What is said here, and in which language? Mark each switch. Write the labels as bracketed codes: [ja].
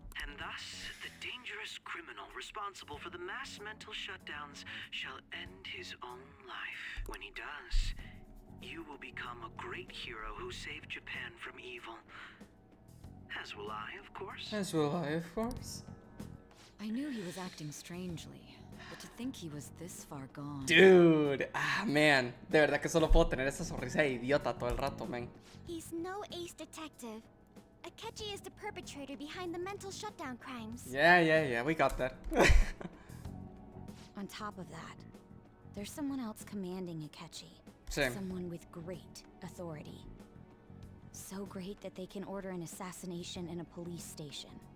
[en] And thus, the dangerous criminal responsible for the mass mental shutdowns shall end his own life. When he does, you will become a great hero who saved Japan from evil. As will I, of course. As will I, of course. I knew he was acting strangely, but to think he was this far gone. Dude, ah, man. [es] De verdad que solo puedo tener esa sonrisa de idiota todo el rato, man. [en] He's no ace detective. Akechi is the perpetrator behind the mental shutdown crimes. Yeah, we got that. On top of that, there's someone else commanding Akechi. Same. Someone with great authority. So great that they can order an assassination in a police station.